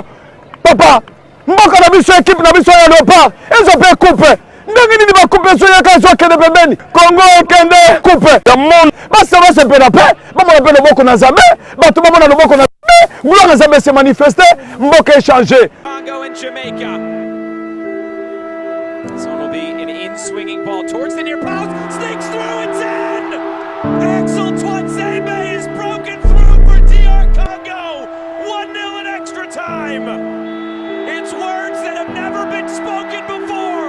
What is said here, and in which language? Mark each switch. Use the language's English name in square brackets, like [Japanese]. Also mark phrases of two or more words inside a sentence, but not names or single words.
[Lingala] Papa, mboka na biso équipe na biso ya Leopard. Ezo pe coupe. Ndenge nini ba coupe so ya kaso kende pembeni. Congo kende coupe. Ya monde. Basa basa pe na pe. Bama pe loboko na Nzambe. Bato bama na loboko na Nzambe. Mbuya na Nzambe [French] se manifeste. [Lingala] Mboka échanger. [English] Congo and Jamaica. So it'll be an in-swinging ball towards the near post. Sneaks through, it's in! Axel Tuanzebe is broken through for DR Congo. 1-0 in extra time. It's words that have never been spoken before.